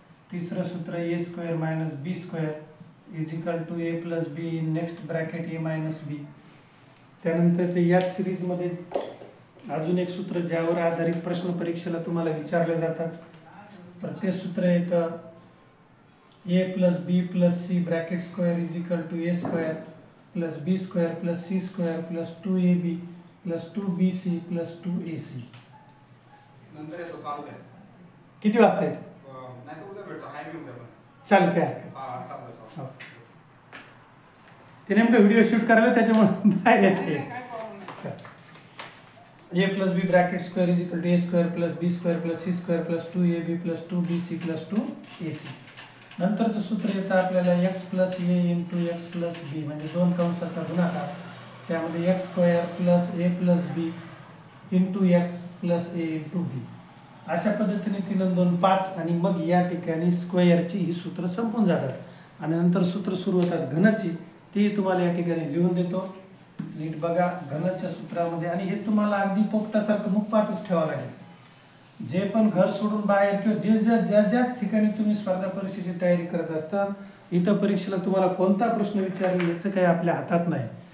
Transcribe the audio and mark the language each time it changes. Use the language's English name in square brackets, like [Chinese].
[Marathi] तिसरं सूत्र [English] A square minus B square is equal to A plus B in next bracket A minus B. [Marathi] त्यानंतर या सिरीजमध्ये अजून एक सूत्र ज्यावर आधारित प्रश्न परीक्षेला तुम्हाला विचारले जातात. तर ते सूत्र येतं [English] A plus B plus C bracket square is equal to A square plus B square plus C square plus 2ab plus 2bc plus 2ac. [Marathi] नंतर येतो चालू आहे. किती वाजता नाही तर उद्या भेटतो. हाय मी उद्या पण चालेल काय हरकत. चालेल. ते नेमकं व्हिडिओ शूट करायला त्याच्यामुळे बाहेर येते. [English] A plus B bracket square is equal to A square plus B square plus C square plus 2ab plus 2bc plus 2ac. [Marathi] नंतरचं सूत्र येतं आपल्याला [English] X plus A into X plus B [Marathi] म्हणजे दोन कंसाचा गुणाकार. [English] त्यामध्ये X square plus A plus B into X plus A into B. [Marathi] अशा पद्धतीने 3 आणि 2 5 आणि मग या ठिकाणी स्क्वेअरची ही सूत्र संपून जातात. आणि नंतर सूत्र सुरू होतात घनची. ती तुम्हाला या ठिकाणी लिहून देतो. नीट बघा घनच्या सूत्रामध्ये. आणि हे तुम्हाला अगदी पोपटासारखं मुखपाठच ठेवावं लागेल. जे पण घर सोडून बाहेर किंवा ज्या ठिकाणी तुम्ही स्पर्धा परीक्षेची तयारी करत असता इथं परीक्षेला तुम्हाला कोणता प्रश्न विचारला याचं काही आपल्या हातात नाही.